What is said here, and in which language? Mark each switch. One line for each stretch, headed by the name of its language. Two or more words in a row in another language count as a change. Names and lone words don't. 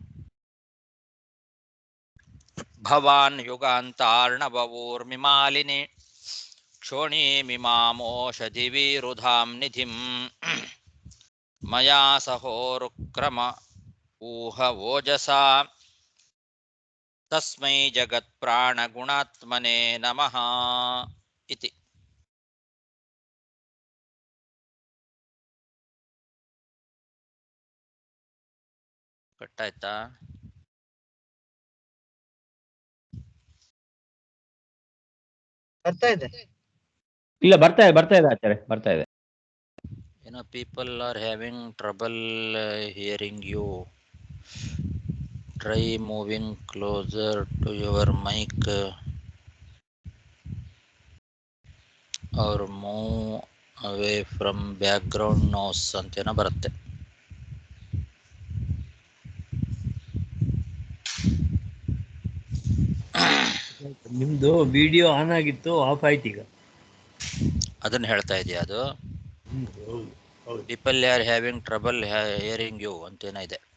Sanskrit: ಭವಾನ್ ಯುಗಾಂತಾರ್ಣವೂರ್ಮಿಮಾಲಿನಿ ಕ್ಷೋಣೀಮಿಮಾಮೋಷಧಿವಿರುಧಾಂ ನಿಧಿಂ ಮಯಾ ಸಹೋರುಕ್ರಮ ಊಹ ಓಜಸಾ ತಸ್ಮೈ ಜಗತ್ ಪ್ರಾಣ ಗುಣಾತ್ಮನೇ ನಮಃ ಇತಿ.
Kannada: ಕಟ್ಟಾಯ್ತಾ? ಬರ್ತಾ ಇದೆ. ಇಲ್ಲ, ಬರ್ತಾ ಇದೆ ಆಚಾರ್ಯ, ಬರ್ತಾ ಇದೆ.
English: ಏನೋ people are having trouble hearing you. Try moving closer to your mic or move away from background noise
Kannada: ಅಂತೇನೋ ಬರುತ್ತೆ. ನಿಮ್ದು ವಿಡಿಯೋ ಆನ್ ಆಗಿತ್ತು, ಆಫ್ ಆಯ್ತು ಈಗ. ಅದನ್ನ ಹೇಳ್ತಾ ಇದೆಯಾ ಅದು? ಹೌದು.
English: people are having trouble hearing you
Kannada: ಅಂತೇನೋ ಇದೆ.